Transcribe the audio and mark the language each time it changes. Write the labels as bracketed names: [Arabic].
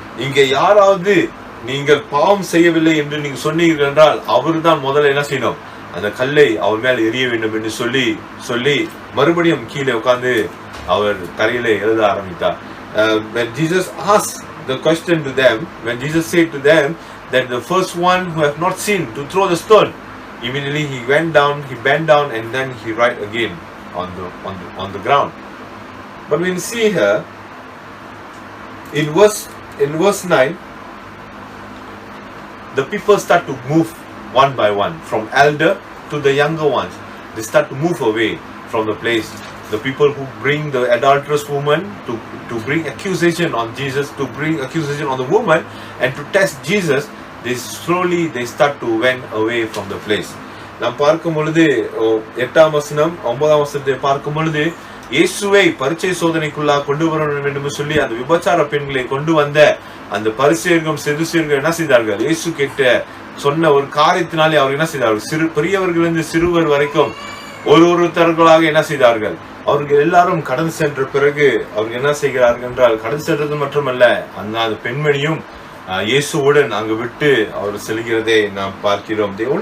[Tamil] இங்கே யாராவது நீங்கள் பாவம் செய்யவில்லை என்று நீங்க சொன்னீர்கள் என்றால் அவர் தான் முதல்ல என்ன செய்யணும், அந்த கல்லை அவர் மேல் எரிய வேண்டும் என்று சொல்லி மறுபடியும் கீழே உட்கார்ந்து அவர் தரையிலே எழுத ஆரம்பித்தார். [English] When Jesus asked the question to them, when Jesus said to them that the first one who have not sinned to throw the stone, immediately he bent down and then he write again on the ground. But when you see here in verse 9, the people start to move one by one, from elder to the younger ones. They start to move away from the place. The people who bring the adulterous woman to bring accusation on Jesus, to bring accusation on the woman and to test Jesus, they start to went away from the place. [Tamil] நாம் பார்க்கும் பொழுது 8ஆம் வசனம் 9ஆம் வசனத்தை பார்க்கும் பொழுது இயேசுவை பரீட்சை சோதனைக்குள்ளாக கொண்டு வர வேண்டும் என்று சொல்லி அந்த விபச்சார பெண்களை கொண்டு வந்த அந்த பரிசேயர்களும் சதுசேயர்களும் என்ன செய்தார்கள், இயேசு கிட்ட சொன்ன ஒரு காரியத்தினாலே அவர் என்ன செய்தார்கள், பெரியவர்களிருந்து சிறுவர் வரைக்கும் ஒருத்தர்களாக என்ன செய்தார்கள், அவர்கள் எல்லாரும் கடந்து சென்ற பிறகு அவர்கள் என்ன செய்கிறார்கள் என்றால், கடந்து சென்றது மட்டுமல்ல, அந்த பெண்மணியும் இயேசுவுடன் அங்கு விட்டு அவர் செல்கிறதை நாம் பார்க்கிறோம்.